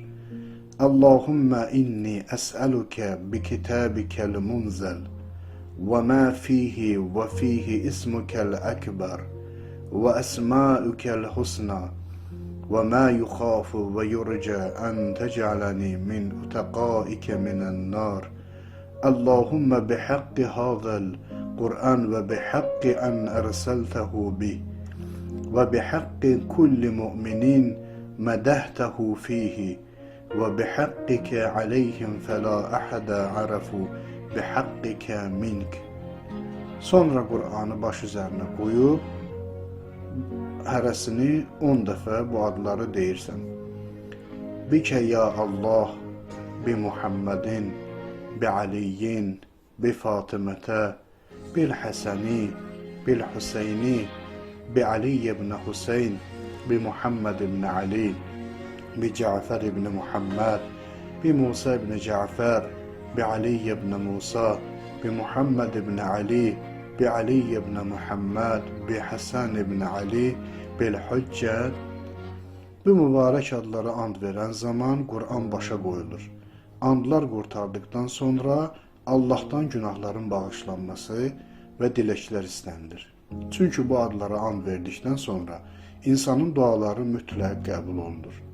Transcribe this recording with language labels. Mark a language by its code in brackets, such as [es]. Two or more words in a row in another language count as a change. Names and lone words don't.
[ar] اللهم إني أسألك بكتابك المنزل وما فيه وفيه اسمك الأكبر وأسماؤك الحسنى وما يخاف ويرجى أن تجعلني من عتقائك من النار. اللهم بحق هذا القرآن وبحق من أرسلته به وبحق كل مؤمن مدحته فيه وبحقك عليهم فلا أحد أعرف بحقك منك. [az] Sonra Qur'anı baş üzərinə qoyub, hərəsini 10 dəfə bu adları deyirsən. [ar] بك يا الله بمحمد بعلي بفاطمة بالحسن بالحسين بعلي بن الحسين بمحمد بن علي بجعفر بن محمد بموسى بن جعفر بعلي بن موسى بمحمد بن علي بعلي بن محمد بالحسن بن علي بالحجة. [az] Bu mübarək adlara and verən zaman Qur'an başa qoyulur. Andlar qurtardıqdan sonra Allahdan günahların bağışlanması və diləklər istənilir. Çünki bu adlara and verdikdən sonra insanın duaları mütləq qəbul olunur.